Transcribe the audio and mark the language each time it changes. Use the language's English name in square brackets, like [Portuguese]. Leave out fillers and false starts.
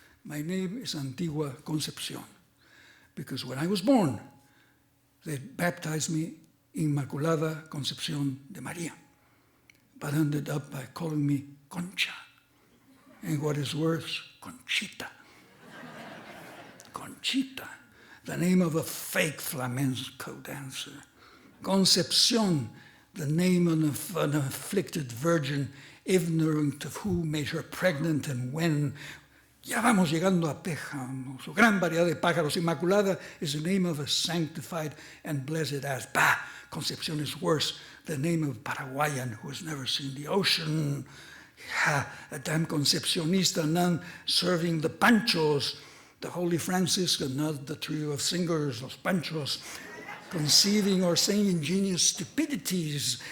[English] My name is Antigua Concepcion, because when I was born, they baptized me Inmaculada Concepción de María, but ended up by calling me Concha, and what is worse, Conchita. Conchita, the name of a fake flamenco dancer. Concepción, the name of an afflicted virgin, ignorant of who made her pregnant and when. [Spanish] Ya vamos llegando a Péjamo, su gran variedad de pájaros. [English] Inmaculada is the name of a sanctified and blessed ass. Bah, Concepcion is worse, the name of a Paraguayan who has never seen the ocean. A damn Concepcionista nun serving the panchos, the Holy Franciscan, not the trio of singers, los panchos, conceiving or saying ingenious stupidities.